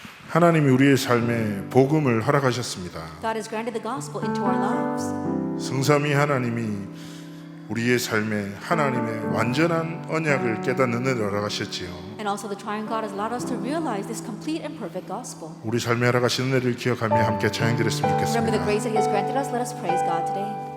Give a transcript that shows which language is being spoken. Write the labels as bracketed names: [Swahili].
[Korean] 하나님이 우리의 삶에 복음을 허락하셨습니다. [English] God has granted the gospel into our lives. [Korean] 성삼위 하나님이 우리의 삶에 하나님의 완전한 언약을 깨닫는 은혜를 허락하셨지요. [English] And also the triune God has allowed us to realize this complete and perfect gospel. [Korean] 우리 삶에 허락하신 은혜를 기억하며 함께 찬양드렸으면 [English] Remember the [Korean] 좋겠습니다. [English] grace that He has granted us. Let us praise God today.